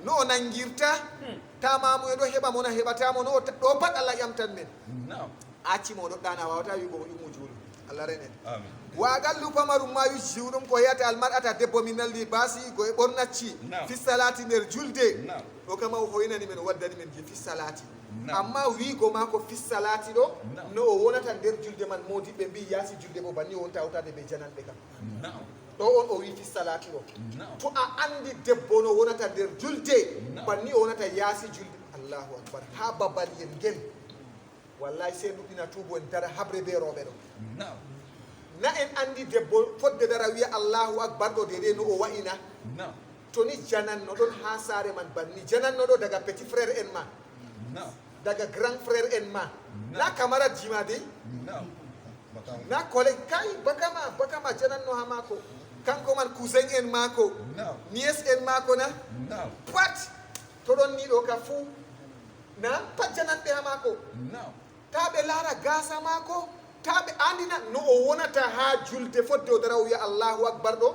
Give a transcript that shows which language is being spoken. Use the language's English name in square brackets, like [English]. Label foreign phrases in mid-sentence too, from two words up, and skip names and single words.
[Fula] no o nangirta tamamu e ɗo heɓa mona heɓatamo no ɗo pat allah ƴamtan men Na'am. accimo o ɗoɗɗana a wawata wigo o ƴummo juulu allah renen Amin. wagallu pamarum ma yujjiu ɗum ko yeyata almar'ata debbo min nalli basi go e ɓornacci Na'am. [Arabic] في صلاتي [Fula] nder julde Na'am. ɗo kama o hoynani men o waddani men je [Arabic] في صلاتي [Fula] Na'am. amma wigo ma ko [Arabic] في صلاتي [Fula] ɗo Na'am. no o wonata nder julde man modiɓɓe mbi yaasi julde bo banni o wonta hawtade ɓe jananɓe kam Na'am. ɗo on o wi [Arabic] في صلاتي [Fula] ɗo Na'am. to a andi debbo no wonata nder julde Na'am. banni o wonata yaasi julde [Arabic] الله أكبر [Fula] ha babal yen ngel wallahi se ɗuɗɗina tuubo en dara habre be rooɓe ɗo Na'am. na en andi debbo fodde dara wiya [Arabic] الله أكبر [Fula] ɗo dede no o wa'ina Na'am. to ni jananno ɗon ha saare man banni jananno ɗo daga [French] petit frère [Fula] en ma Na'am. daga [French] grand frère [Fula] en ma na camarade jima dey Na'am. Bakam. na collègue kay bakama jananno ha mako kanko man cousin en mako Na'am. nièce en mako na Na'am. pat to ɗon ni ɗo ka fuu na pat jananɓe ha mako Na'am. ta ɓe laara gasa mako ta ɓe andina no o wonata ha julde fodde o dara o wiya [Arabic] الله أكبر [Fula] ɗo